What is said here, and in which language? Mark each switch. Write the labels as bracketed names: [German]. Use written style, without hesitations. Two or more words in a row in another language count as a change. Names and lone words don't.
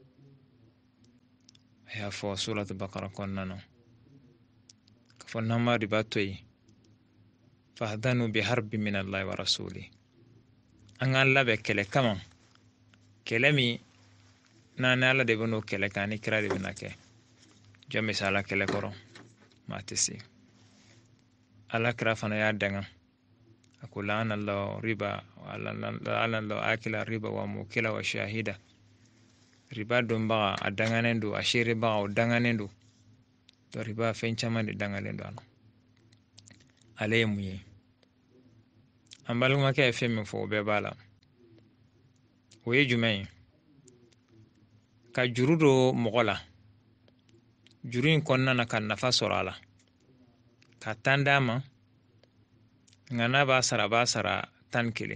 [Bambara] A y'a fɔ surat Baqara kɔnɔna na ka fɔ n'an ma riba to yen [Arabic] فأذنوا بحرب من الله ورسوله. [Bambara] An k'an labɛn kɛlɛ kama, kɛlɛ min n'an Ala de bɛ n'o kɛlɛ kɛ ani kira de bɛna kɛ. Jɔn bɛ se Ala kɛlɛ kɔrɔ? Maa tɛ se. Ala kira fana y'a danga. A ko [Arabic] لعن الله الربا ولعن الله آكل الربا وموكل وشاهد. [Bambara] Riba donbaga a danganen do, a seerebaga o danganen do. To riba fɛn caman de dangalen do a la. Ale ye mun ye? An balimakɛ ye fɛn min fɔ o bɛɛ b'a la. O ye jumɛn ye? Ka juru do mɔgɔ la, juru in kɔnɔna na ka nafa sɔrɔ a la, ka 10 d'a ma, nka n'a b'a sara 11.